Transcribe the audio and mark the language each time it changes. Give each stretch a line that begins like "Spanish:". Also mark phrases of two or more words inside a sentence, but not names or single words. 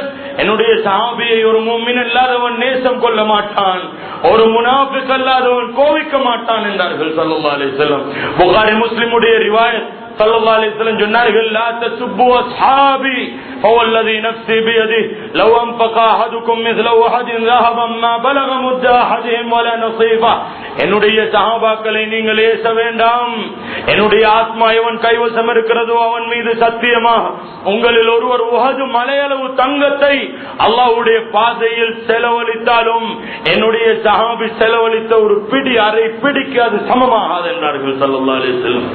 Tamil: என்னுடைய சஹாபியை ஒரு முஃமின் அல்லாதவன் நேசம் கொள்ள மாட்டான், ஒரு முனாஃபிக் அல்லாதவன் கோவிக்க மாட்டான் என்றார்கள்
Arabic: صلى الله عليه وسلم.
Tamil: புகாரி முஸ்லிமுடைய ரிவாயத்
Arabic: صلى الله عليه وسلم சொன்னார்கள், لا تسبوا أصحابي فوالذي نفسي بيده لو أنفق أحدكم مثل أحد ذهبًا ما بلغ مد أحدهم ولا نصيفه.
Tamil: என்னுடைய சஹாபாக்களை நீங்கள் ஏச வேண்டாம். என்னுடைய ஆத்மா எவன் கைவசம் இருக்கிறதோ அவன் மீது சத்தியமாக உங்களில் ஒருவர் உஹது மலையளவு தங்கத்தை அல்லாஹ்வுடைய பாதையில் செலவழித்தாலும் என்னுடைய சஹாபி செலவழித்த ஒரு பிடி அரை பிடிக்கு அது சமமாகாது என்றார்கள்
Arabic: صلى الله عليه وسلم.